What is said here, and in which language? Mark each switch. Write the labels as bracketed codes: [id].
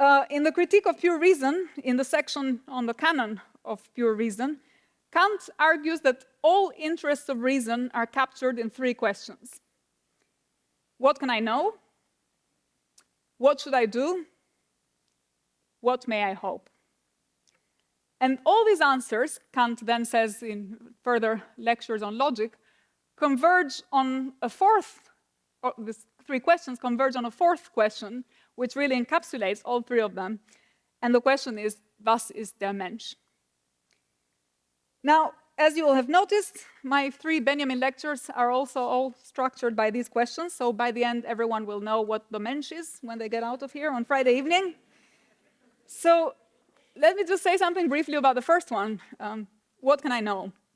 [en] In the Critique of Pure Reason, in the section on the canon of pure reason, Kant argues that all interests of reason are captured in three questions. What can I know? What should I do? What may I hope? And all these answers, Kant then says in further lectures on logic, converge on a fourth, or these three questions converge on a fourth question, which really encapsulates all three of them. And the question is, [de] was ist der Mensch? [en] Now, as you will have noticed, my 3 Benjamin lectures are also all structured by these questions. So by the end, everyone will know what the Mensch is when they get out of here on Friday evening. So let me just say something briefly about the first one. What can I know?